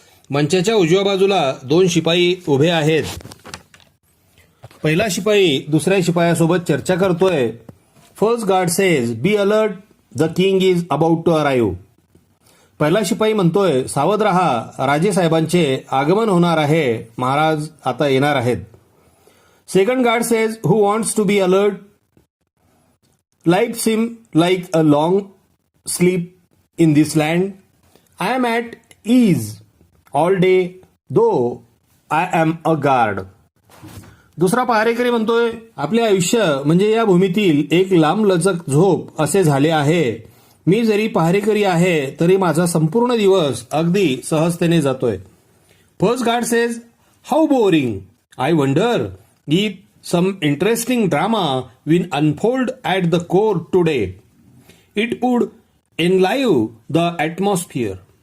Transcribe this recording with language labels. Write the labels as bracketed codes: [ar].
[mr] मंचाच्या उजव्या बाजूला 2 शिपाई उभे आहेत। पहिला शिपाई दुसऱ्या शिपायासोबत चर्चा करतोय। [en] First guard says, be alert, the king is about to arrive. [mr] पहिला शिपाई म्हणतोय, सावध रहा, राजे साहेबांचे आगमन होणार आहे, महाराज आता येणार आहेत। [en] Second guard says, who wants to be alert, life seem like a long sleep in this land, I am at ease all day though I am a guard. [mr] दुसरा पहारेकरी म्हणतोय, आपले आयुष्य म्हणजे या भूमीतील एक लांबलचक झोप असे झाले आहे। मी जरी पहारेकरी आहे तरी माझा संपूर्ण दिवस अगदी सहजतेने जातोय। [en] First guard says, how boring, I wonder if some interesting drama will unfold at the court today, it would enliven the atmosphere.